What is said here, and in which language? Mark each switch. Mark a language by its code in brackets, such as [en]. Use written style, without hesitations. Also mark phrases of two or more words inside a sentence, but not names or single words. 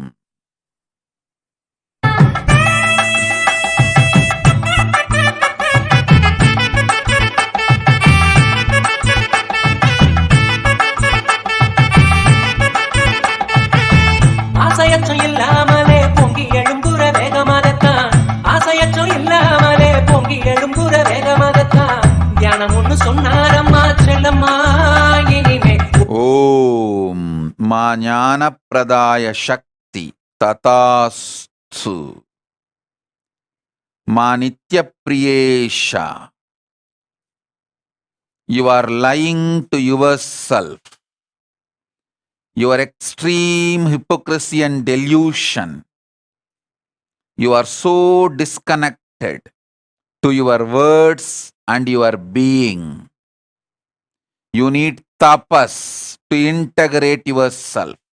[ta] ஆசையற்றம் இல்லாமலே பொங்கி எழும்புற வேகமாகத்தான் ஆசையற்றம் இல்லாமலே பொங்கி எழும்புற வேகமாகத்தான் தியானம் ஒண்ணு சொன்னாரம்மா செல்லம்மா இனிமே [sa] Om. मा ज्ञान प्रदाय शक्ति तथास्तु. Ma Nitya Priyesha. [en] You are lying to yourself. Your extreme hypocrisy and delusion. You are so disconnected to your words and your being. You need tapas to integrate yourself.